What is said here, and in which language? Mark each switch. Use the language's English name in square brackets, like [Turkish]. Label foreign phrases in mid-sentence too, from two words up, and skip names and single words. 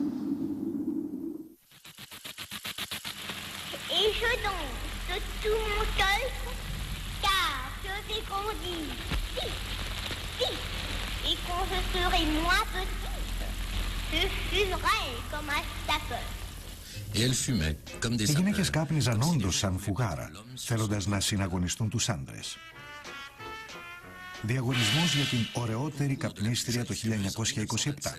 [French] Et je danse de tout mon cœur, car je vais grandir vite, vite. Et quand je serai moins petite, je fumerai comme un sapeur. [Greek] Οι γυναίκες κάπνιζαν όντως σαν φουγάρα, θέλοντας να συναγωνιστούν τους άντρες. Διαγωνισμός για την ωραιότερη καπνίστρια το 1927.